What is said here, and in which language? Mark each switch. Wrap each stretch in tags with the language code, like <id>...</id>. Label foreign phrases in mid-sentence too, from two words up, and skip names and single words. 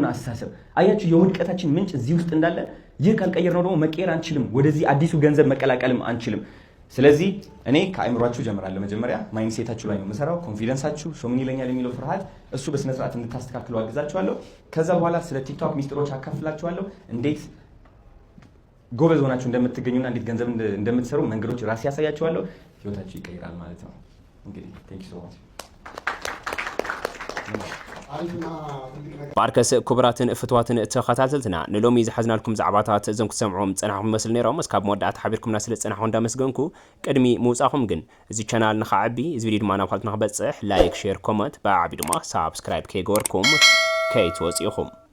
<am>አስተሳሰብ አያችሁ የውድቀታችን ምንጭ እዚህ ውስጥ እንዳለ ይህ ካልቀየር ነው ደግሞ መቀየር አንችልም ወደዚህ አዲሱ ገንዘብ መቀላቀልም አንችልም ስለዚህ እኔ ከአይምሯችሁ ጀምራለሁ መጀመሪያ ማይንድሴታችሁ ላይ ነው መሰራው ኮንፊደንሳችሁ ሰው ምን ይለኛል የሚለው ፍርሃት እሱ በስነ ስርዓት እንድታስተካክሉ አግዛችኋለሁ ከዛ በኋላ ስለ ቲክቶክ ሚስጥሮች አካፍላችኋለሁ እንዴት ጎበዝ ሆናችሁ እንደምትገኙና እንዴት ገንዘብ እንደምትሰሩ መንገዶች ራሴ ያሳያችኋለሁ ህይወታችሁ ይቀየራል ማለት ነው እንግዲህ</am> <en>thank you so much</en> <ti>ባርከስ ክቡራትን ፍትዋትን ተኸታተልትና ንሎሚ ዝሓዝናልኩም ዛዕባታት እዞም ክሰምዑም ፀናሕኩም መስል ነይሮም እስካብ መወዳእታ ሓቢርኩምና ስለ ፀናሕኹም እንዳመስገንኩ ቅድሚ ምውፃኹም ግን እዚ ቻናል ንኸዓቢ እዚ ቪድዮ ድማ ናብ ካልኦት ንኽበፅሕ</ti> <en>like share comment</en> <ti>ብዓቢ ድማ ሳብስክራይብ ከይገበርኩም ከይትወፂኢኹም</ti>